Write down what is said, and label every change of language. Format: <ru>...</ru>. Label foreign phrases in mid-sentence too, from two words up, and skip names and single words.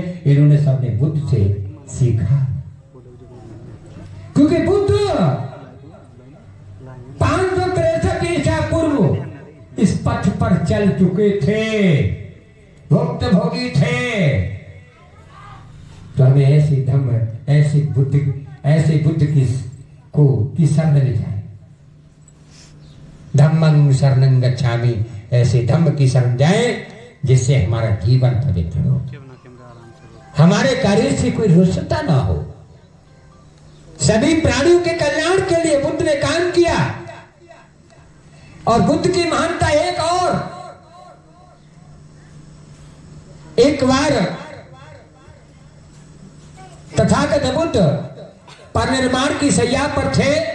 <hi>इन्होंने सबने बुद्ध से सीखा, क्योंकि बुद्ध 563 ईसा पूर्व इस पथ पर चल चुके थे, भुक्त भोगी थे। तो हमें ऐसे धम्म ऐसे बुद्ध की शरण ले जाए।</hi> <pi>धम्मं शरणं गच्छामि,</pi> <hi>ऐसे धम्म की शरण जाए जिससे हमारा जीवन पवित्र हो, हमारे कार्य से कोई रुष्टता ना हो। सभी प्राणियों के कल्याण के लिए बुद्ध ने काम किया। और बुद्ध की महानता एक बार तथागत बुद्ध परिनिर्वाण की शैया पर थे।</hi>